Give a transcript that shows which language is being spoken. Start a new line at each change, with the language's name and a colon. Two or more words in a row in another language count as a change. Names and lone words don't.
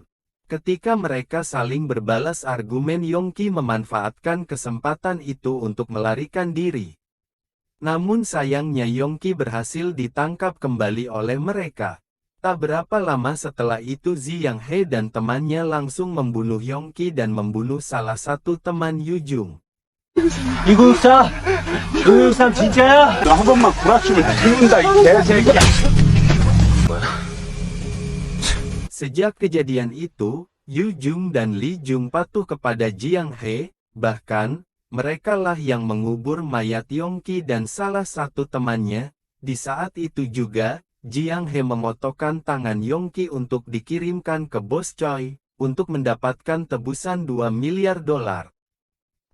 Indonesian: Ketika mereka saling berbalas argumen, Yong-ki memanfaatkan kesempatan itu untuk melarikan diri. Namun sayangnya Yong-ki berhasil ditangkap kembali oleh mereka. Tak berapa lama setelah itu Ji Yang-hae dan temannya langsung membunuh Yong-ki dan membunuh salah satu teman Yoo Jung.
Korean: 이국산 진짜야? 너 한 번만 구라치면 죽는다 이 개새끼야.
Indonesian: Sejak kejadian itu, Yoo Jung dan Lee Jung patuh kepada Ji Yang-hae, bahkan, merekalah yang mengubur mayat Yong-ki dan salah satu temannya. Di saat itu juga, Ji Yang-hae memotongkan tangan Yong-ki untuk dikirimkan ke bos Choi, untuk mendapatkan tebusan $2 miliar.